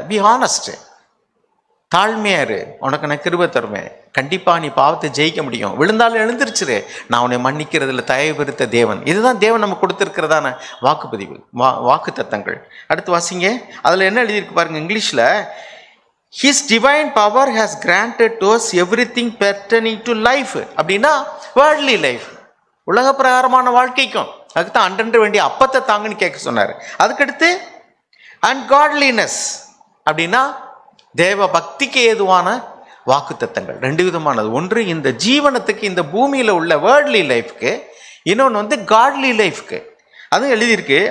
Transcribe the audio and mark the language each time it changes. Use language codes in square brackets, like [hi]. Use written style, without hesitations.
[en] be honest, [ta] தாழ்மையாரு, உனக்கு நான் கிருபை தருவேன். கண்டிப்பாக நீ பாவத்தை ஜெயிக்க முடியும். விழுந்தாலும் எழுந்திருச்சிரு, நான் உன்னை மன்னிக்கிறதுல தயவு பெருத்த தேவன். இதுதான் தேவன் நமக்கு கொடுத்துருக்கிறதான வாக்குப்பதிவு, வாக்கு தத்தங்கள். அடுத்து வாசிங்க, அதில் என்ன எழுதியிருக்கு பாருங்க இங்கிலீஷில். [en] His divine power has granted to us everything pertaining to life. [ta] அப்படின்னா வேர்ல்ட்லி லைஃப், உலக பிரகாரமான வாழ்க்கைக்கும். அதுக்கு தான் அன்றன்று வேண்டிய அப்பத்தை தாங்கன்னு கேட்க சொன்னார். அதுக்கடுத்து அண்ட் காட்லினஸ் அப்படின்னா தேவ பக்திக்கு ஏதுவான வாக்கு தத்தங்கள். ரெண்டு விதமானது. ஒன்று இந்த ஜீவனத்துக்கு, இந்த பூமியில் உள்ள வேர்ல்ட்லி லைஃப்க்கு, இன்னொன்று காட்லி லைஃப்க்கு. அதுவும் எழுதியிருக்கு.